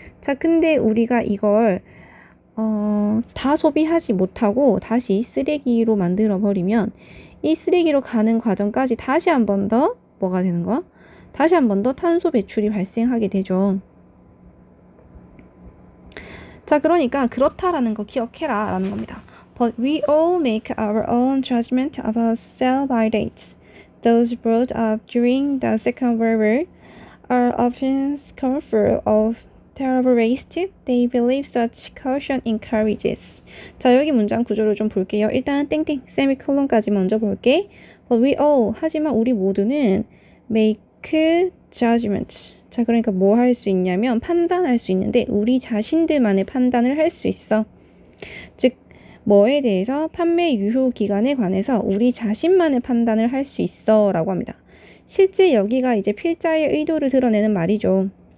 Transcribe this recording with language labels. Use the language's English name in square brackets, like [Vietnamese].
[Korean] 자, 근데 우리가 이걸 다 소비하지 못하고 다시 쓰레기로 만들어 버리면 이 쓰레기로 가는 과정까지 다시 한 번 더 뭐가 되는 거? 다시 한 번 더 탄소 배출이 발생하게 되죠. 자, 그러니까 그렇다라는 거 기억해라 라는 겁니다. [English] But we all make our own judgment about sell-by dates. Those brought up during the Second World War are often scornful of terrible waste. They believe such caution encourages. [Korean] 자, 여기 문장 구조를 좀 볼게요. 일단 땡땡 세미콜론까지 먼저 볼게. [English] But we all, [Korean] 하지만 우리 모두는 [English] make judgment. [Korean] 자, 그러니까 뭐 할 수 있냐면 판단할 수 있는데 우리 자신들만의 판단을 할 수 있어. 즉 뭐에 대해서 판매 유효 기간에 관해서 우리 자신만의 판단을 할 수 있어 라고 합니다. 실제 여기가 이제 필자의 의도를 드러내는 말이죠.